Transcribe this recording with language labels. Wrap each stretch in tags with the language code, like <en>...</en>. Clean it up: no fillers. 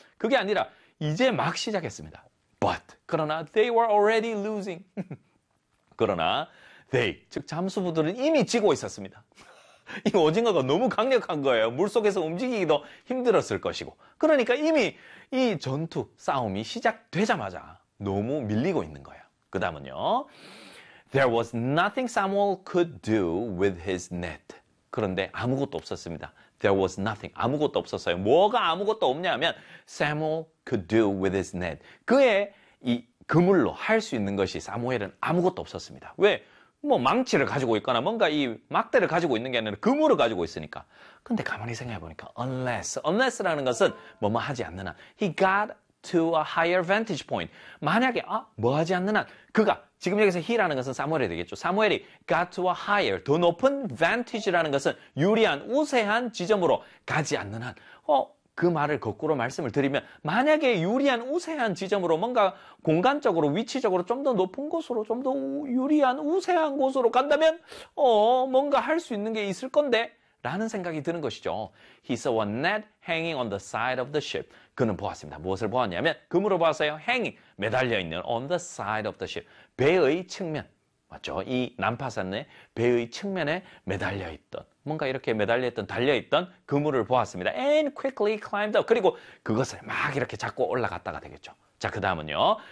<ko>그게 아니라 이제 막 시작했습니다. But 그러나</ko> <en>they were already losing.</en> <ko>그러나 they, 즉 잠수부들은 이미 지고 있었습니다. 이 오징어가 너무 강력한 거예요. 물속에서 움직이기도 힘들었을 것이고. 그러니까 이미 이 전투, 싸움이 시작되자마자 너무 밀리고 있는 거예요. 그 다음은요.</ko> <en>There was nothing Samuel could do with his net.</en> <ko>그런데 아무것도 없었습니다.</ko> <en>There was nothing.</en> <ko>아무것도 없었어요. 뭐가 아무것도 없냐 하면</ko> <en>Samuel could do with his net.</en> <ko>그의 이 그물로 할 수 있는 것이 사무엘은 아무것도 없었습니다. 왜? 뭐 망치를 가지고 있거나 뭔가 이 막대를 가지고 있는 게 아니라 그물을 가지고 있으니까. 근데 가만히 생각해 보니까 unless라는 것은 뭐뭐 하지 않는 한.</ko> <en>He got to a higher vantage point.</en> <ko>만약에 뭐 하지 않는 한 그가 지금 여기서 he라는 것은 사무엘이 되겠죠. 사무엘이</ko> <en>got to a higher,</en> <ko>더 높은 vantage라는 것은 유리한, 우세한 지점으로 가지 않는 한. 그 말을 거꾸로 말씀을 드리면 만약에 유리한, 우세한 지점으로 뭔가 공간적으로, 위치적으로 좀 더 높은 곳으로, 좀 더 유리한, 우세한 곳으로 간다면 뭔가 할 수 있는 게 있을 건데 라는 생각이 드는 것이죠.</ko> <en>He saw a net hanging on the side of the ship.</en> <ko>그는 보았습니다. 무엇을 보았냐면 그물을 보았어요.</ko> <en>Hanging,</en> <ko>매달려 있는</ko> <en>on the side of the ship.</en> <ko>배의 측면, 맞죠? 이 난파선의 배의 측면에 매달려 있던, 뭔가 이렇게 매달려 있던, 달려 있던 그물을 보았습니다.</ko> <en>And quickly climbed up.</en> <ko>그리고 그것을 막 이렇게 잡고 올라갔다가 되겠죠. 자, 그 다음은요.</ko>